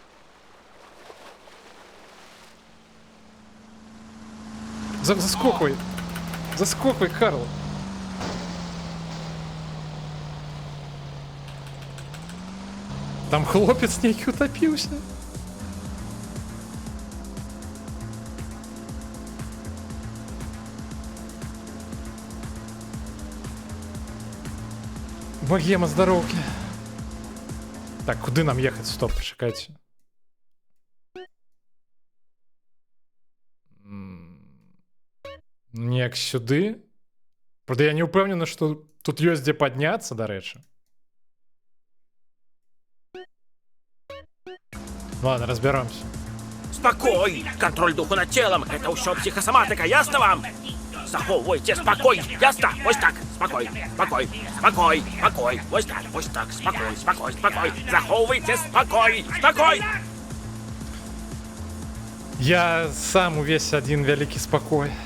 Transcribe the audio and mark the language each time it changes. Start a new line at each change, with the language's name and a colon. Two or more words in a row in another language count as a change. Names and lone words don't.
Ukrainian: Заскокуй! Заскокуй, Карл! Там хлопець некий утопився. Богема, здоровки. Так, куди нам ехать? Стоп, почекайте. Ніяк сюди. Правда, я не упевнений, що тут є де піднятися, до речі.
Russian: Ладно, разберемся. Спокой! Контроль духу над телом!
Belarusian: Это ўсё психосоматика, ясно вам? Захоўвайце спокой, ясно? Вось так, спокой, спокой, спокой, спокой, вось так, спокой, спокой, спокой, захоўвайце спокой, спокой! Я сам увесь один вялікі спокой.